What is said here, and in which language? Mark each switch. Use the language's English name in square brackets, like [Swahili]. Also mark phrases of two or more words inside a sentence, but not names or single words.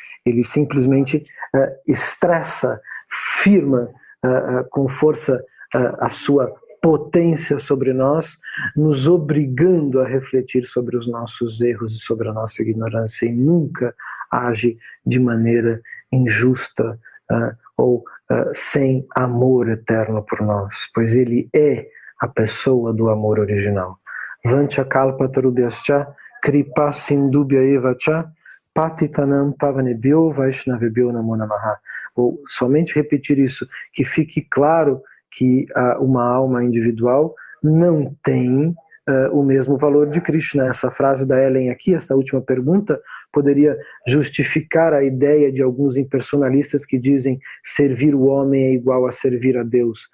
[Portuguese] Ele simplesmente estressa, firma com força a sua potência sobre nós, nos obrigando a refletir sobre os nossos erros e sobre a nossa ignorância, e nunca age de maneira injusta ou sem amor eterno por nós, pois ele é a pessoa do amor original. [Sanskrit] वाञ्छा कल्पतरुभ्यश्च कृपा सिन्धुभ्य एव च पतितानां पावनेभ्यो वैष्णवेभ्यो नमो नमः. [Portuguese] Vou somente repetir isso, que fique claro que uma alma individual não tem o mesmo valor de Krishna. Essa frase da Ellen aqui, esta última pergunta, poderia justificar a ideia de alguns impersonalistas que dizem servir o homem é igual a servir a Deus.